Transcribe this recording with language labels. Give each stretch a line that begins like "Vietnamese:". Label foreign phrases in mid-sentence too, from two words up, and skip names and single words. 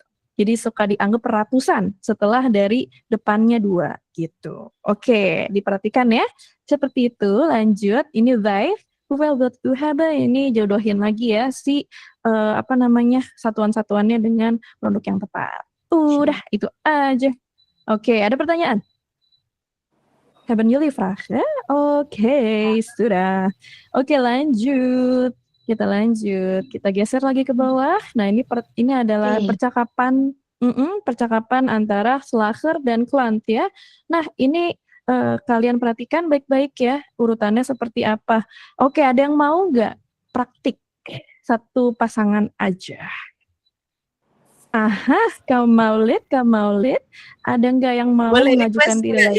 Indonesian: Jadi suka dianggap ratusan setelah dari depannya 2 gitu. Oke, diperhatikan ya. Seperti itu. Lanjut. Ini Zaif. Ini jodohin lagi ya si satuan-satuannya dengan produk yang tepat. Udah, itu aja. Oke, ada pertanyaan?
Dutch: Hebben jullie vragen?
Indonesian: Oke, sudah. Oke, lanjut. Kita lanjut. Kita geser lagi ke bawah. Nah, ini adalah percakapan antara slager dan klant ya. Nah, ini kalian perhatikan baik-baik ya urutannya seperti apa. Oke, ada yang mau nggak praktik satu pasangan aja? Aha, Kaum Maulid, ada nggak yang mau mengajukan diri lagi?